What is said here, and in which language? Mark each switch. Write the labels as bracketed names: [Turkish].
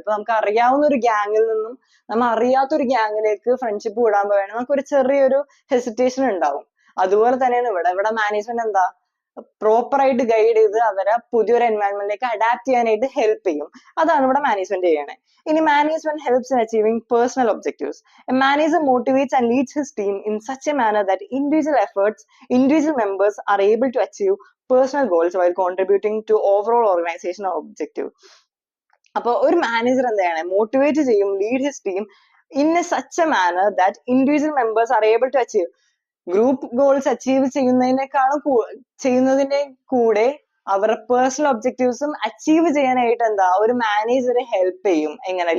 [Malayalam] ഇപ്പൊ നമുക്ക് അറിയാവുന്ന ഒരു ഗ്യാങ്ങിൽ നിന്നും നമ്മൾ അറിയാത്തൊരു ഗ്യാങ്ങിലേക്ക് ഫ്രണ്ട്ഷിപ്പ് വിടാൻ പോവുകയാണെങ്കിൽ നമുക്കൊരു ചെറിയൊരു ഹെസിറ്റേഷൻ ഉണ്ടാവും. അതുപോലെ തന്നെയാണ് ഇവിടെ മാനേജ്മെന്റ് എന്താ, പ്രോപ്പർ ആയിട്ട് ഗൈഡ് ചെയ്ത് അവരെ പുതിയൊരു എൻവയൺമെന്റിലേക്ക് അഡാപ്റ്റ് ചെയ്യാനായിട്ട് ഹെൽപ്പ് ചെയ്യും. അതാണ് ഇവിടെ മാനേജ്മെന്റ് ചെയ്യണേ. ഇനി [English] Management helps in achieving personal objectives. A manager motivates and leads his team in such a manner that individual members are able to achieve personal goals while contributing to overall organizational objective. [Malayalam] അപ്പൊ ഒരു manager എന്താണ്, motivate ചെയ്യും, [English] Lead his team in a such a manner that individual members are able to achieve. [Malayalam] Group goals achieve ചെയ്യുന്നതിന്റെ കൂടെ അവരുടെ personal ഒബ്ജക്റ്റീവ്സും achieve ചെയ്യാനായിട്ട് എന്താ, ഒരു മാനേജറെ ഹെൽപ്പ് ചെയ്യും. എങ്ങനെ?